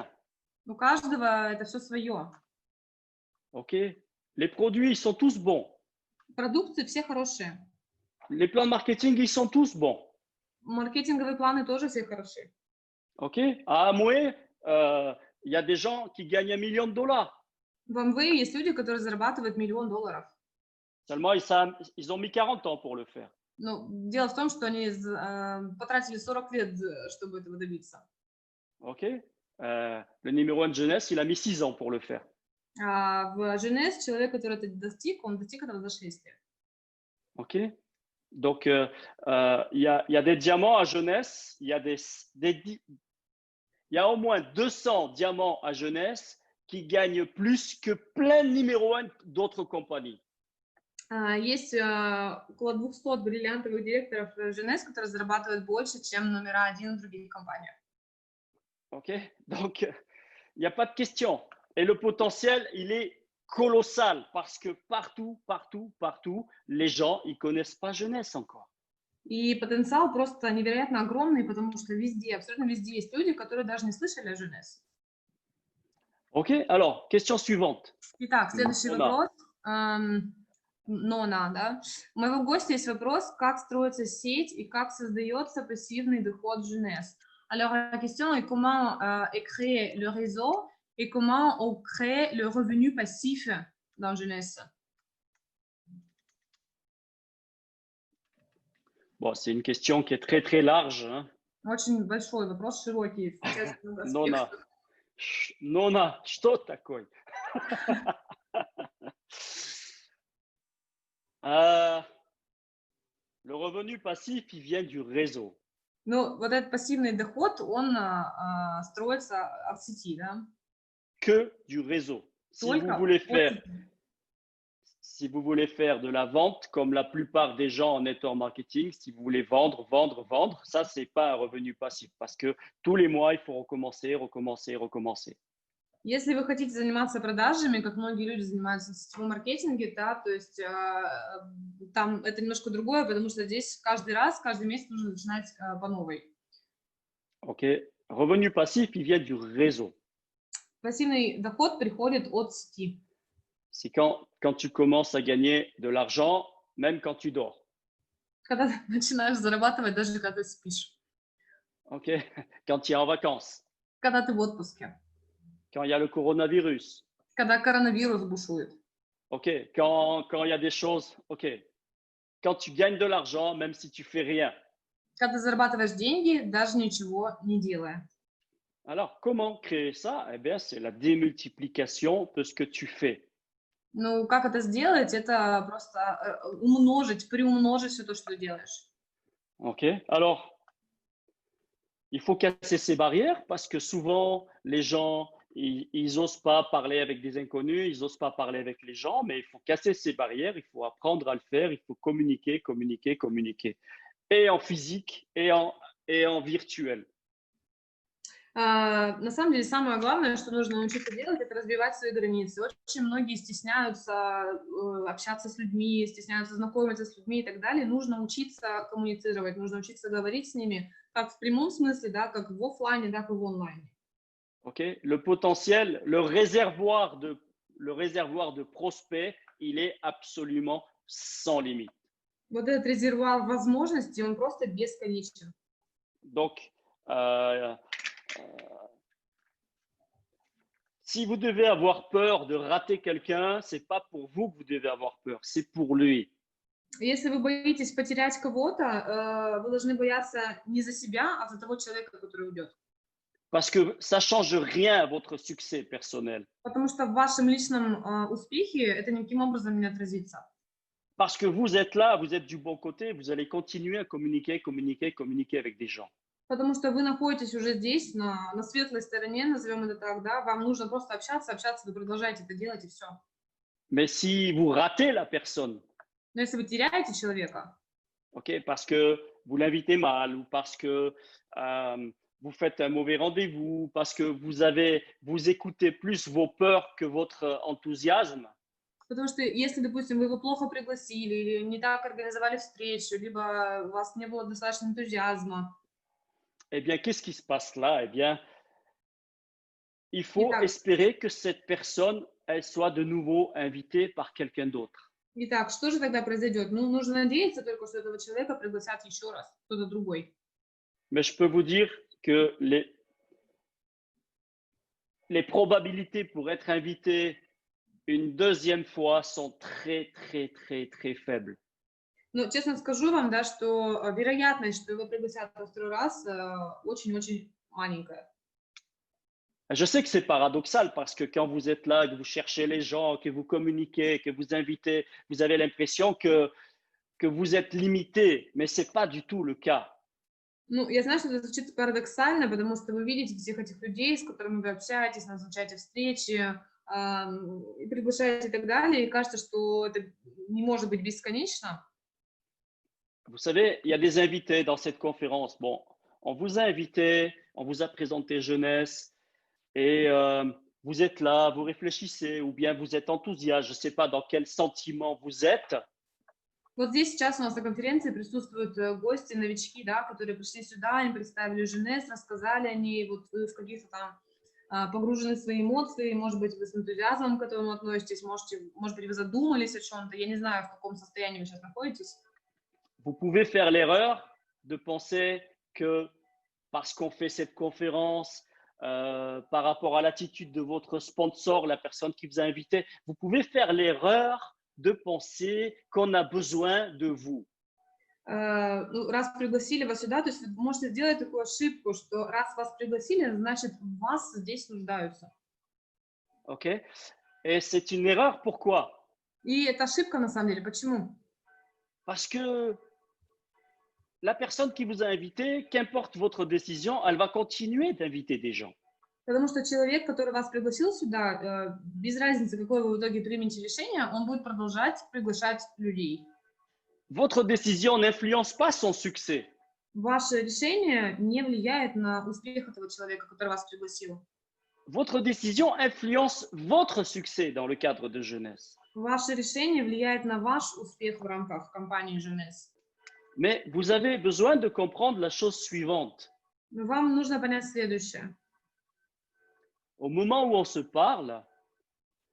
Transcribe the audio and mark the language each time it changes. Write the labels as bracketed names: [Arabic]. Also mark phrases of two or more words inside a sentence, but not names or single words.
[Russian] У каждого это все свое. [French] Ok? Les produits, ils sont tous bons. [Russian] Продукты все хорошие. [French] Les plans de marketing, ils sont tous bons. [Russian] Маркетинговые планы тоже все хороши. [French] Ok? À Amway, il y a des gens qui gagnent $1 million. [Russian] В Amway есть люди, которые зарабатывают $1 000 000. [French] Seulement, ils ont mis 40 ans pour le faire. [Russian] Но дело в том, что они потратили 40 лет, чтобы этого добиться. [French] Ok? Le numéro 1 de Jeunesse, il a mis 6 ans pour le faire. [Russian] А в Jeunesse человек, который это достиг, он достиг этого за 6 лет. [French] Ok? Donc, il y a des diamants à Jeunesse, il y a au moins 200 diamants à Jeunesse qui gagnent plus que plein de numéro 1 d'autres compagnies. [Russian] Есть около 200 бриллиантовых директоров Jeunesse, которые зарабатывают больше, чем номера один в других компаниях. [French] Ok? Donc, il n'y a pas de question. Et le potentiel, il est colossal parce que partout, les gens, ils ne connaissent pas Jeunesse encore. [Russian] И потенциал просто невероятно огромный, потому что везде, абсолютно везде есть люди, которые даже не слышали о Jeunesse. [French] Ok? Alors, question suivante. [Russian] Итак, следующий вопрос. Нона, да? У моего гостя есть вопрос, как строится сеть и как создается пассивный доход Jeunesse. [French] Alors, la question est comment est créé le réseau et comment on crée le revenu passif dans Jeunesse. Bon, c'est une question qui est très, très large. Hein? [Russian] Очень большой вопрос, широкий. Нона, что такое? [French] Le revenu passif, il vient du réseau. [Russian] Ну, вот этот пассивный доход, он строится от сети, да? [French] Que du réseau. Si vous voulez faire de la vente, comme la plupart des gens en [English] network marketing, [French] si vous voulez vendre, ça, c'est pas un revenu passif parce que tous les mois, il faut recommencer. [Russian] Если вы хотите заниматься продажами, как многие люди занимаются в сетевом маркетинге, да, то есть там это немножко другое, потому что здесь каждый месяц нужно начинать по новой. [French] Ok. Revenu passif, il vient du réseau. [Russian] Пассивный доход приходит от сети. [French] C'est quand tu commences à gagner de l'argent, même quand tu dors. [Russian] Когда ты начинаешь зарабатывать, даже когда ты спишь. [French] OK? Quand tu es en vacances, [Russian] Когда ты в отпуске. [French] quand il y a le coronavirus, [Russian] Когда коронавирус бушует. [French] OK? Quand il y a des choses, OK? Quand tu gagnes de l'argent, même si tu fais rien. [Russian] Когда ты зарабатываешь деньги, даже ничего не делая. [French] Alors, comment créer ça? Eh bien, c'est la démultiplication de ce que tu fais. [Russian] Ну, как это сделать? Это просто умножить, приумножить все то, что ты делаешь. [French] OK? Alors, il faut casser ces barrières parce que souvent, les gens, ils osent pas parler avec des inconnus, ils osent pas parler avec les gens, mais il faut casser ces barrières, il faut apprendre à le faire, il faut communiquer, communiquer, communiquer. Et en physique et en virtuel. [Russian] На самом деле, самое главное, что нужно научиться делать, это разбивать свои границы. Очень многие стесняются общаться с людьми, стесняются знакомиться с людьми и так далее. Нужно учиться коммуницировать, нужно учиться говорить с ними, как в прямом смысле, да, как в офлайне, так и в онлайне. [French] OK? Le potentiel, le réservoir de prospects, il est absolument sans limite. [Russian] Вот этот резервуар возможностей, он просто бесконечен. [French] Donc, si vous devez avoir peur de rater quelqu'un, c'est pas pour vous que vous devez avoir peur, c'est pour lui. [Russian] Если вы боитесь потерять кого-то, вы должны бояться не за себя, а за того человека, который уйдет. [French] Parce que ça change rien à votre succès personnel. [Russian] Потому что в вашем личном успехе это никаким образом не отразится. [French] Parce que vous êtes là, vous êtes du bon côté, vous allez continuer à communiquer, communiquer, communiquer avec des gens. [Russian] Потому что вы находитесь уже здесь, на светлой стороне, назовем это так, да, вам нужно просто общаться, вы продолжаете это делать и все. [French] Mais si vous ratez la personne, [Russian] Но если вы terяете человека, [French] OK, parce que vous l'invitez mal ou parce que vous faites un mauvais rendez-vous, parce que vous écoutez plus vos peurs que votre enthousiasme, [Russian] потому что если, допустим, вы его плохо пригласили или не так организовали встречу, либо у вас не было достаточно энтузиазма, [French] eh bien, qu'est-ce qui se passe là? Eh bien, il faut [Russian] Итак, [French] espérer que cette personne, elle soit de nouveau invitée par quelqu'un d'autre. [Russian] итак, что же тогда произойдет? Ну, нужно надеяться только, что этого человека пригласят еще раз, кто-то другой. [French] Mais je peux vous dire que les probabilités pour être invité une deuxième fois sont très, très, très, très faibles. [Russian] Но честно скажу вам, да, что вероятность, что его пригласят во второй раз, очень-очень маленькая. [French] Je sais que c'est paradoxal parce que quand vous êtes là, que vous cherchez les gens, que vous communiquez, que vous invitez, vous avez l'impression que vous êtes limité, mais ce n'est pas du tout le cas. [Russian] Ну, я знаю, что это звучит парадоксально, потому что вы видите всех этих людей, с которыми вы общаетесь, назначаете встречи, и приглашаете и так далее, и кажется, что это не может быть бесконечно. [French] Vous savez, il y a des invités dans cette conférence. Bon, on vous a invité, on vous a présenté Jeunesse et vous êtes là, vous réfléchissez ou bien vous êtes enthousiaste. Je ne sais pas dans quel sentiment vous êtes. [Russian] Вот здесь сейчас у нас на конференции присутствуют гости, новички, да, которые пришли сюда, им представили Женес, рассказали они, вот вы в каких-то там погружены в свои эмоции, может быть, вы с энтузиазмом к этому относитесь, может быть, вы задумались о чем-то, я не знаю, в каком состоянии вы сейчас находитесь. [French] Vous pouvez faire l'erreur de penser que parce qu'on fait cette conférence, par rapport à l'attitude de votre sponsor, la personne qui vous a invité, vous pouvez faire l'erreur de penser qu'on a besoin de vous. [Russian] Ну, раз пригласили вас сюда, то есть вы можете сделать такую ошибку, что раз вас пригласили, значит, в вас здесь нуждаются. [French] OK? Et c'est une erreur, pourquoi? [Russian] И это ошибка на самом деле. Почему? [French] Parce que la personne qui vous a invité, qu'importe votre décision, elle va continuer d'inviter des gens. [Russian] Потому что человек, который вас пригласил сюда, без разницы, какое вы в итоге примете решение, он будет продолжать приглашать людей. [French] Votre décision n'influence pas son succès. [Russian] Ваше решение не влияет на успех этого человека, который вас пригласил. [French] Votre décision influence votre succès dans le cadre de Jeunesse. [Russian] Ваше решение влияет на ваш успех в рамках компании Jeunesse. [French] Mais vous avez besoin de comprendre la chose suivante. [Russian] Но вам нужно понять следующее. [French] Au moment où on se parle,